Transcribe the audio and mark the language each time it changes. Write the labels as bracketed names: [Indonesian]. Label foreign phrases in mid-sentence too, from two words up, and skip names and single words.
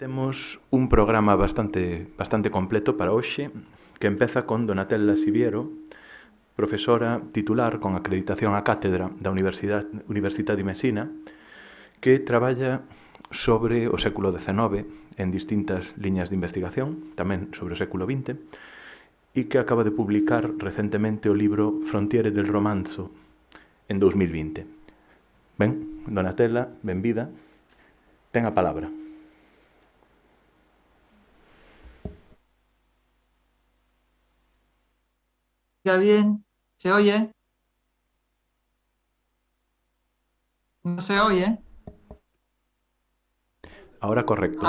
[Galician] Temos un programa bastante completo para hoxe, que empeza con Donatella Siviero, profesora titular con acreditación á cátedra da Universidade de Mesina, que traballa sobre o século XIX en distintas liñas de investigación, tamén sobre o século XX, e que acaba de publicar recentemente o libro Frontiere del Romanzo en 2020. Ben, Donatella, benvida, ten a palabra. [Spanish] Ya bien, ¿se oye? ¿No se oye? Ahora correcto.